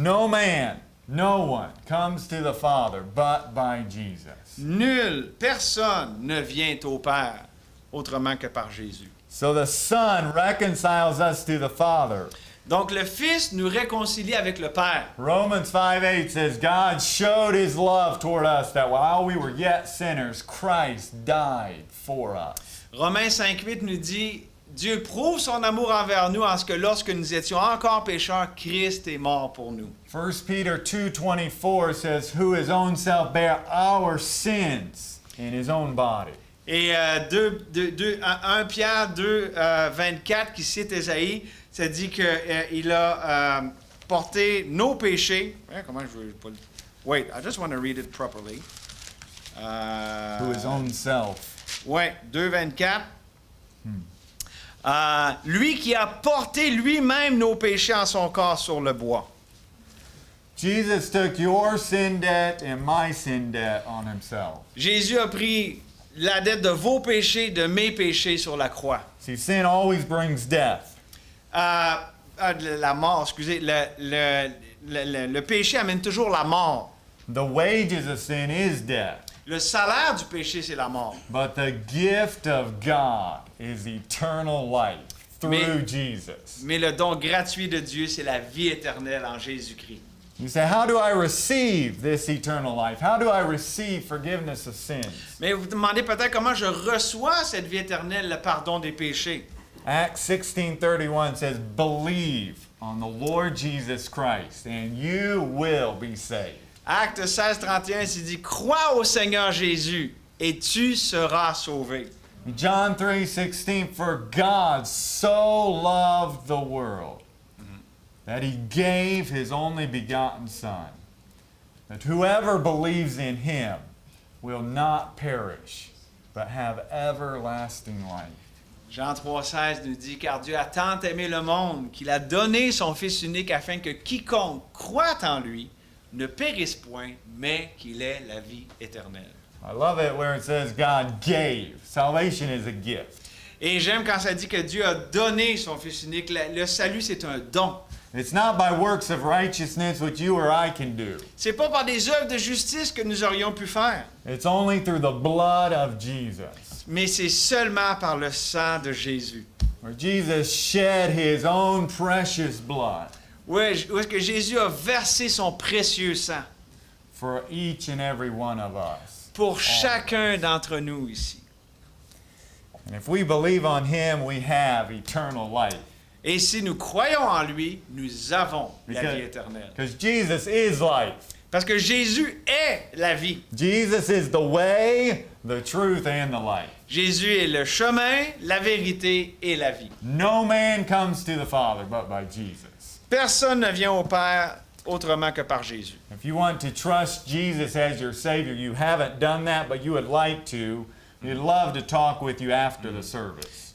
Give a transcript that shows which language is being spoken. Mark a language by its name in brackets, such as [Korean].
[English] No man, no one comes to the Father but by Jesus. [French] Nul, personne ne vient au Père autrement que par Jésus. [English] So the Son reconciles us to the Father. [French] Donc le Fils nous réconcilie avec le Père. [English] Romans 5:8 says, God showed His love toward us that while we were yet sinners, Christ died for us. [French] Romains 5:8 nous dit, Dieu prouve son amour envers nous en ce que lorsque nous étions encore pécheurs, Christ est mort pour nous. [English] 1 Peter 2:24 says, who His own self bare our sins in His own body. [French] Et 1 Pierre 2:24 qui cite Ésaïe, ça dit qu'il a porté nos péchés. Comment je veux pas le... [English] Wait, I just want to read it properly. Who His own self. [French] Ouais, 2:24. Lui qui a porté lui-même nos péchés en son corps sur le bois. [English] Jesus took your sin debt and my sin debt on Himself. [French] Jésus a pris la dette de vos péchés, de mes péchés sur la croix. [English] See, sin always brings death. [French] La mort, excusez. Le péché amène toujours la mort. [English] The wages of sin is death. [French] Le salaire du péché, c'est la mort. [English] But the gift of God is eternal life through Jesus. [French] Mais le don gratuit de Dieu, c'est la vie éternelle en Jésus-Christ. [English] You say, how do I receive this eternal life? How do I receive forgiveness of sins? [French] Mais vous vous demandez peut-être comment je reçois cette vie éternelle, le pardon des péchés. [English] Acts 16:31 says, believe on the Lord Jesus Christ and you will be saved. [French] Acte 16:31, il dit, crois au Seigneur Jésus et tu seras sauvé. [English] John 3:16, for God so loved the world that He gave His only begotten Son, that whoever believes in Him will not perish, but have everlasting life. [French] Jean 3,16 nous dit, car Dieu a tant aimé le monde qu'il a donné son Fils unique afin que quiconque croit en lui ne périsse point, mais qu'il ait la vie éternelle. [English] I love it where it says God gave. Salvation is a gift. [French] Et j'aime quand ça dit que Dieu a donné son Fils unique. Le salut, c'est un don. [English] It's not by works of righteousness which you or I can do. [French] C'est pas par des œuvres de justice que nous aurions pu faire, [English] It's only through the blood of Jesus. [French] mais c'est seulement par le sang de Jésus. [English] Where Jesus shed his own precious blood [French] Où est-ce que Jésus a versé son précieux sang [English] for each and every one of us. [French] pour chacun d'entre nous ici. [English] And if we believe on him, we have eternal life. [French] Et si nous croyons en lui, nous avons la vie éternelle. [English] Because Jesus is life. [French] Parce que Jésus est la vie. [English] Jesus is the way, the truth, and the life. [French] Jésus est le chemin, la vérité et la vie. [English] No man comes to the Father but by Jesus. [French] Personne ne vient au Père autrement que par Jésus. [English] If you want to trust Jesus as your Savior, you haven't done that, but you would like to, we'd love to talk with you after the service.